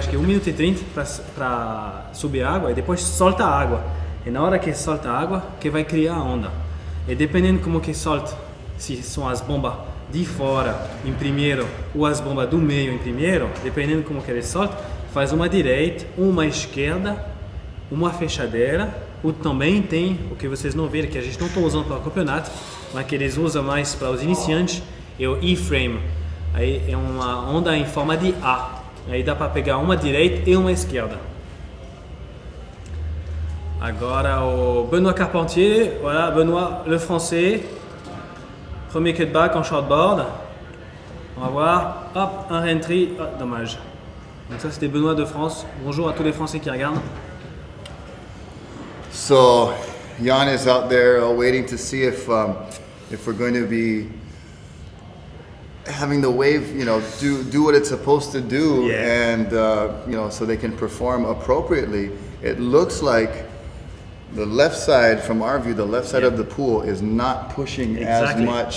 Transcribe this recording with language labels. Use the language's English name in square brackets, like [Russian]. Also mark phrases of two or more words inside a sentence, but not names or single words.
[Portuguese] que 1 minuto e 30 para subir a água, e depois solta a água, e na hora que solta a água que vai criar a onda, e dependendo como que solta, se são as bombas de fora em primeiro ou as bombas do meio em primeiro, dependendo como que ele solta, faz uma direita, uma esquerda, uma fechadeira O também tem o que vocês não viram, que a gente não está usando para o campeonato, mas que eles usam mais para os iniciantes, é o E-frame. Aí é uma onda em forma de A. Aí dá para pegar uma direita e uma esquerda. Agora o [French] Benoît Carpentier, voilà, Benoît le français, premier cutback en shortboard. On va voir, hop, un re-entry, oh, dommage. Donc ça c'était Benoît de France. Bonjour à tous les Français qui regardent. [English] So Jan is out there waiting to see if we're going to be having the wave, do what it's supposed to do, and so they can perform appropriately. It looks like the left side, from our view, the left side of the pool is not pushing as much.